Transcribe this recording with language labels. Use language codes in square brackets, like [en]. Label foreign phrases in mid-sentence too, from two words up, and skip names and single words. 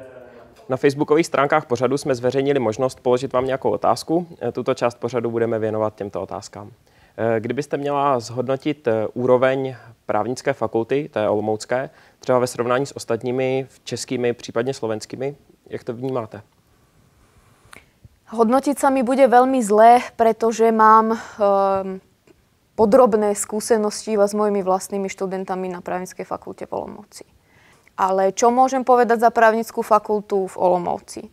[cs] Na facebookových stránkách pořadu jsme zveřejnili možnost položit vám nějakou otázku. Tuto část pořadu budeme věnovat těmto otázkám. Kdybyste měla zhodnotit úroveň právnické fakulty, té olomoucké, třeba ve srovnání s ostatními českými, případně slovenskými, jak to vnímáte? [sk] Hodnotiť sa mi bude veľmi zlé, pretože mám podrobné skúsenosti s mojimi vlastnými študentami na právnickej fakulte v Olomouci. Ale čo môžem povedať za právnickú fakultu v Olomouci?